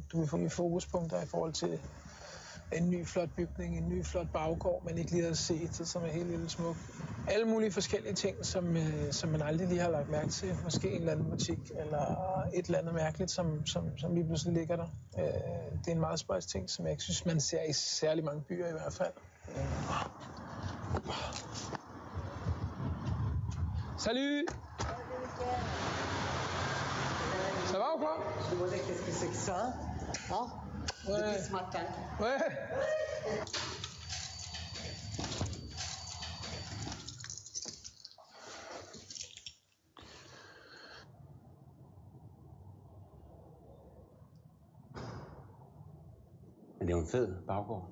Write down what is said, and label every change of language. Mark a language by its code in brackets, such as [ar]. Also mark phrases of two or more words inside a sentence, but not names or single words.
[da] Du vil få nye fokuspunkter i forhold til en ny flot bygning, en ny flot baggård, man ikke lige har set, som er helt lille smuk. Alle mulige forskellige ting, som man aldrig lige har lagt mærke til. Måske en eller anden butik, eller et eller andet mærkeligt, som lige pludselig ligger der. Det er en meget spøjs ting, som jeg ikke synes, man ser i særlig mange byer i hvert fald. [fr] Salut! Ça va ou quoi? Je demandais qu'est-ce que c'est que ça, hein? Ouais. Depuis ce matin. Ouais. [da] Men det er jo en fed baggård.